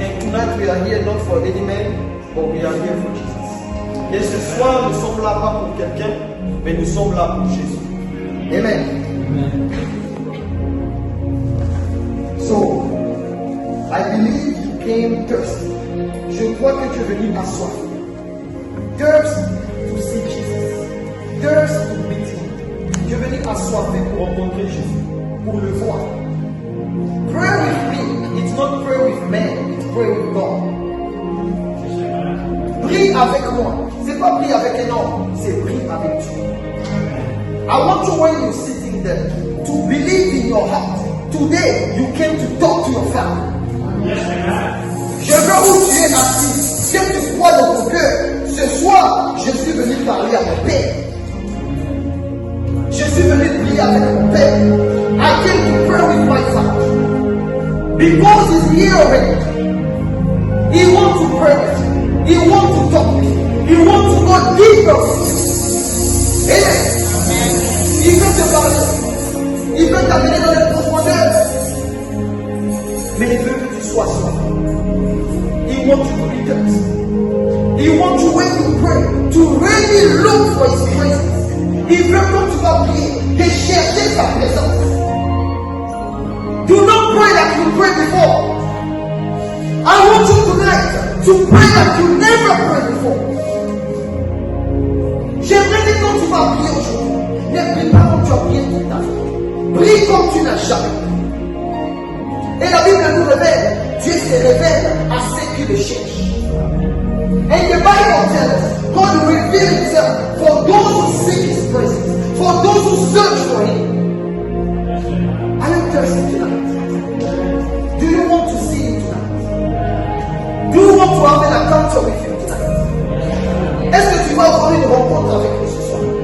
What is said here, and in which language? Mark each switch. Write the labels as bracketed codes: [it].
[en] And tonight we are here not for any man, but we are here for Jesus. [fr] Et ce soir, nous sommes là pas pour quelqu'un, mais nous sommes là pour Jésus. Amen. [en] So, I believe you came thirsty. [fr] Je crois que tu es venu assoiffé. [en] Thirst to see Jesus. Thirst to meet him. [fr] Tu es venu assoiffé pour rencontrer Jésus, pour le voir. [en] Pray with me. It's not pray with men, it's pray with God. [fr] Prie avec moi. C'est pas prie avec un homme, c'est prie avec Dieu. [en] I want you, when you're sitting there, to believe in your heart. Today, you came to talk to your family. [fr] Je veux où tu es assis, quel que soit dans ton cœur. Ce soir, je suis venu parler à mon Père. Je suis venu prier avec mon Père. [en] I came to pray with my Father. Because he's here already. He wants to pray with you. He wants to talk with you. He wants to go deeper with you. [fr] Amen. Il veut te parler. Il veut t'amener dans les profondeurs. Mais il veut que tu sois soif. [en] He wants you to be thirsty. He wants you, when you pray, to really look for his presence. [fr] Il veut que tu vas prier, de chercher sa présence. [en] Do not pray like you prayed before. I want you tonight to pray like you never prayed before. [fr] J'aimerais que quand tu vas prier aujourd'hui, ne prie pas comme tu as prié toute ta vie. Prie comme tu n'as jamais prié. Et la Bible nous révèle, Dieu se révèle à ceux qui le cherchent. [en] And the Bible tells us, God will reveal himself for those who seek his presence, for those who search for him. I am thirsty tonight. Do you want to see him tonight? Do you want to have an encounter with him tonight? [fr] Est-ce que tu vas avoir une rencontre avec lui ce soir?